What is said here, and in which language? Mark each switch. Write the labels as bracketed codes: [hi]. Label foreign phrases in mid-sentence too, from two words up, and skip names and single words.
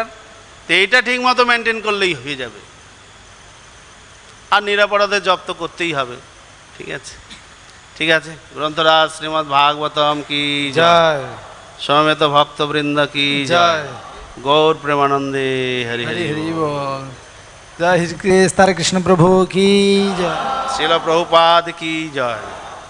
[bn] তো এইটা ঠিক মতো মেনটেন করলেই হয়ে যাবে। আর নিরাপরাধে জপ তো করতেই হবে। ঠিক আছে, ঠিক আছে। গ্রন্থরাজ শ্রীমদ্ ভাগবতম কি জয়, সমবেত ভক্তবৃন্দ কি জয়, গৌর প্রেমানন্দে হরি হরি বল। [hi] जय श्री कृष्ण, हरे कृष्ण प्रभु की जय। [bn] শিল প্রভুপাদ কি জয়।